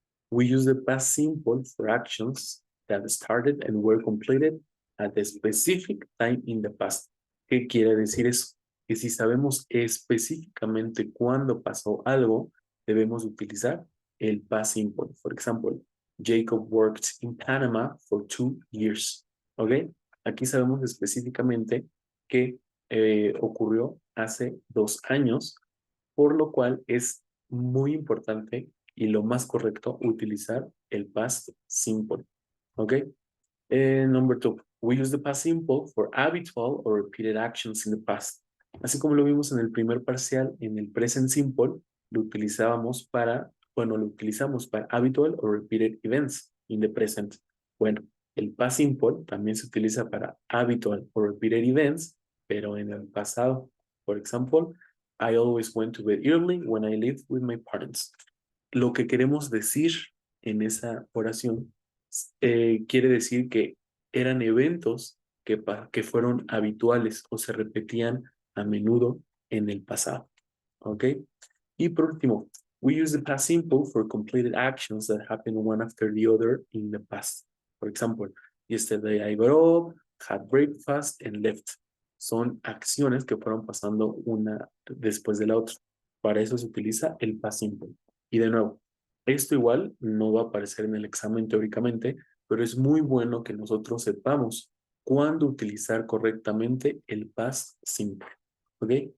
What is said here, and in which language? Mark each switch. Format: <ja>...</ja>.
<en>We use the past simple for actions that started and were completed at a specific time in the past.</en> <es>¿Qué quiere decir eso? Que si sabemos específicamente cuándo pasó algo, debemos utilizar el past simple.</es> <en>For example, Jacob worked in Panama for 2 years. ¿Ok?</en> <es>Aquí sabemos específicamente que ocurrió hace 2 años, por lo cual es muy importante y lo más correcto utilizar el past simple. ¿Ok?</es> <en>Number two, we use the past simple for habitual or repeated actions in the past.</en> <es>Así como lo vimos en el primer parcial, en el present simple lo utilizamos para</es> <en>habitual or repeated events in the present.</en> <es>Bueno, el past simple también se utiliza para</es> <en>habitual or repeated events,</en> <es>pero en el pasado. Por ejemplo,</es> <en>I always went to bed early when I lived with my parents.</en> <es>Lo que queremos decir en esa oración quiere decir que eran eventos que fueron habituales o se repetían a menudo en el pasado.</es> <en>¿Ok?</en> <es>Y por último,</es> <en>we use the past simple for completed actions that happen one after the other in the past. For example, yesterday I got up, had breakfast and left.</en> <es>Son acciones que fueron pasando una después de la otra. Para eso se utiliza el past simple. Y de nuevo, esto igual no va a aparecer en el examen teóricamente, pero es muy bueno que nosotros sepamos cuándo utilizar correctamente el past simple. ¿Ok?</es>